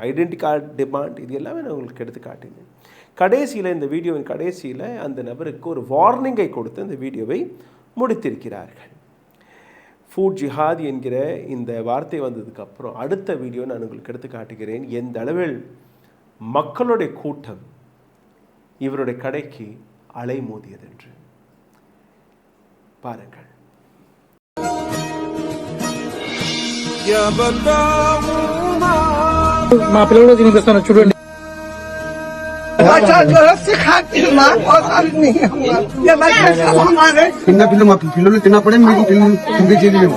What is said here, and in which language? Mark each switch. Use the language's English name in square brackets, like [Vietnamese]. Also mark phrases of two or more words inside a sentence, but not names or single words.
[Tamil] ஐடென்டி கார்டு டிமாண்ட், இது எல்லாமே நான் உங்களுக்கு எடுத்து காட்டினேன். கடைசியில், இந்த வீடியோவின் கடைசியில் அந்த நபருக்கு ஒரு வார்னிங்கை கொடுத்து அந்த வீடியோவை முடித்திருக்கிறார்கள். ஃபுட் ஜிஹாத் என்கிற இந்த வார்த்தை வந்ததுக்கப்புறம் அடுத்த வீடியோ நான் உங்களுக்கு எடுத்து காட்டுகிறேன். எந்த அளவில் மக்களுடைய கூட்டம் இவருடைய கடைக்கு அலைமோதியது என்று பாருங்கள். [Telugu] మా పిల్లలు తినిపిస్తాను చూడండి. చిన్నపిల్లలు మా పిల్లలు తిన్నప్పుడే మీకు తినిపించేది మేము.